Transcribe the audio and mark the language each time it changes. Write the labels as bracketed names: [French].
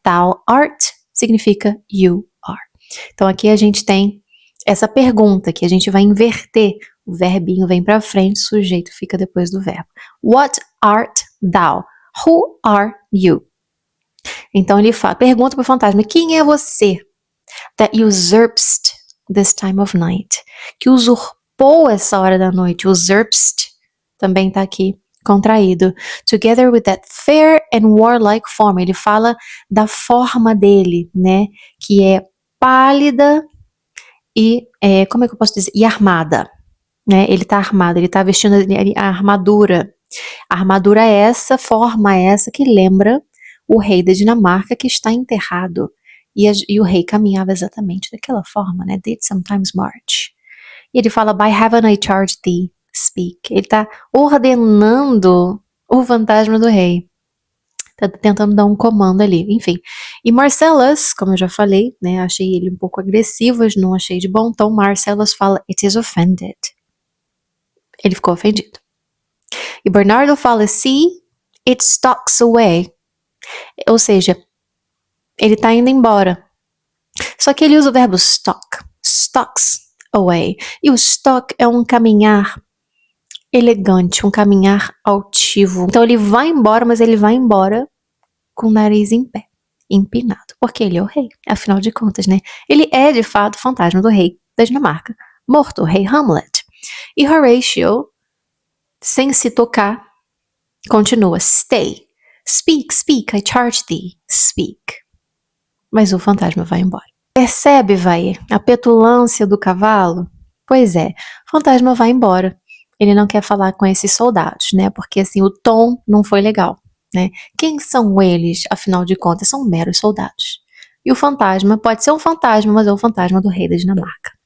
[Portuguese] Thou art significa you are. Então aqui a gente tem essa pergunta que a gente vai inverter. O verbinho vem para frente, o sujeito fica depois do verbo. [English] What art thou? Who are you? [Portuguese] Então ele fala, pergunta para o fantasma, quem é você? [English] That usurpst this time of night. [Portuguese] Que usurpou essa hora da noite. Usurpst também está aqui contraído. [English] Together with that fair and warlike form. [Portuguese] Ele fala da forma dele, né? Que é pálida e, como é que eu posso dizer? E armada. Né? Ele está armado, ele está vestindo a armadura. A armadura é essa, forma é essa que lembra o rei da Dinamarca que está enterrado. E o rei caminhava exatamente daquela forma, né? [English] Did sometimes march. [Portuguese] E ele fala, [English] by heaven I charge thee, speak. [Portuguese] Ele está ordenando o fantasma do rei. Está tentando dar um comando ali, enfim. E Marcellus, como eu já falei, né? Achei ele um pouco agressivo, não achei de bom tom. Marcellus fala, [English] it is offended. [Portuguese] Ele ficou ofendido. E Bernardo fala, [English] see, it stalks away. [Portuguese] Ou seja, ele está indo embora. Só que ele usa o verbo stalk. [English] Stalks away. [Portuguese] E o stalk é um caminhar elegante, um caminhar altivo. Então ele vai embora, mas ele vai embora com o nariz em pé, empinado. Porque ele é o rei, afinal de contas, né? Ele é, de fato, o fantasma do rei da Dinamarca. Morto, o rei Hamlet. E Horatio, sem se tocar, continua, stay. [English] Speak, speak, I charge thee, speak. [Portuguese] Mas o fantasma vai embora. Percebe, vai, a petulância do cavalo? Pois é, o fantasma vai embora. Ele não quer falar com esses soldados, né? Porque assim, o tom não foi legal, né? Quem são eles, afinal de contas? São meros soldados. E o fantasma pode ser um fantasma, mas é o fantasma do rei da Dinamarca.